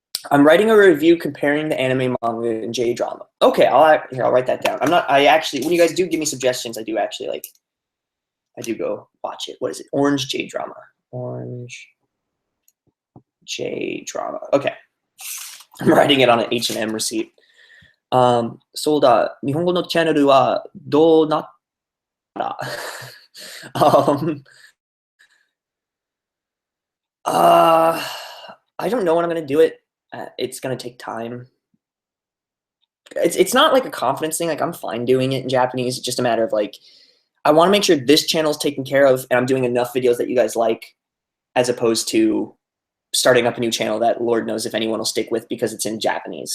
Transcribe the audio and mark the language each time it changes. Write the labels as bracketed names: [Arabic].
[English] I'm writing a review comparing the anime, manga, and J drama. Okay, I'll write that down. When you guys do give me suggestions, I do go watch it. What is it? Orange J drama. Orange J drama. Okay. I'm writing it on an H&M receipt. [Japanese] そうだ、日本語のチャンネルはどうなった [English] um, uh, I don't know when I'm gonna do it. It's gonna take time. It's not like a confidence thing. Like I'm fine doing it in Japanese. It's just a matter of like I want to make sure this channel is taken care of and I'm doing enough videos that you guys like, as opposed to starting up a new channel that Lord knows if anyone will stick with because it's in Japanese.